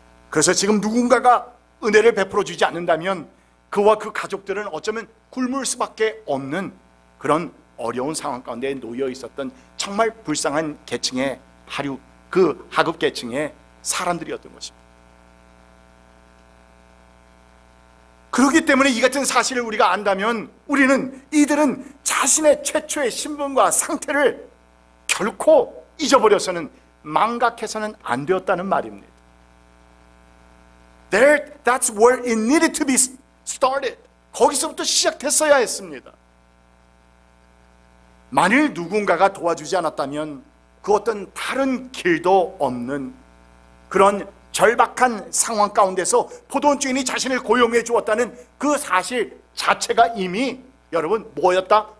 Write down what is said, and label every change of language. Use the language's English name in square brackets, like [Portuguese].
[Korean] 그래서 지금 누군가가 은혜를 베풀어 주지 않는다면 그와 그 가족들은 어쩌면 굶을 수밖에 없는 그런 어려운 상황 가운데 놓여 있었던 정말 불쌍한 계층의 그 하급 계층의 사람들이었던 것입니다. 그렇기 때문에 이 같은 사실을 우리가 안다면 우리는 이들은 자신의 최초의 신분과 상태를 결코 잊어버려서는, 망각해서는 안 되었다는 말입니다. [English] That's where it needed to be started. [Korean] 거기서부터 시작됐어야 했습니다. 만일 누군가가 도와주지 않았다면 그 어떤 다른 길도 없는 그런 절박한 상황 가운데서 포도원 주인이 자신을 고용해 주었다는 그 사실 자체가 이미 여러분 뭐였다?